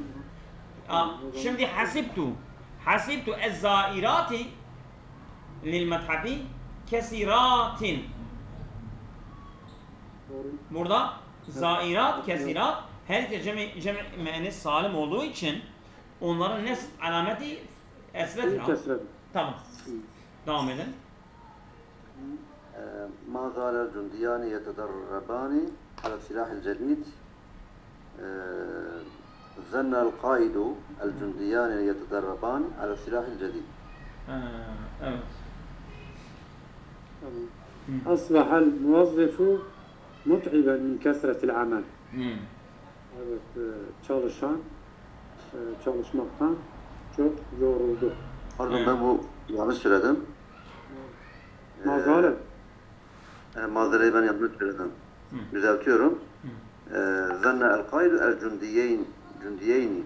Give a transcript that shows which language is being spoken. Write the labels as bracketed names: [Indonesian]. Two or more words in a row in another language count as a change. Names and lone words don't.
[Turkish] Şimdi [Arabic] حسبت الزائرات للمتحف كثيرات. [Turkish] Burada zairat, kesirat her cemi müennes salim olduğu için onların nesb alameti esrettir. Tamam. Devam edin. [Arabic] ما زال الجنديان يتدربان على السلاح الجديد. ظن القائد الجنديان يتدربان على السلاح الجديد. [Turkish] Evet. [Arabic] أصبح الموظف متعبا من كثرة العمل. [Turkish] Evet, çalışmaktan çok yoruldu. Pardon, ben bu yanlış söyledim. Mazeret. Mazereyi ben yanlış söyledim. Düzeltiyorum. [Arabic] ظن القائد الجنديين.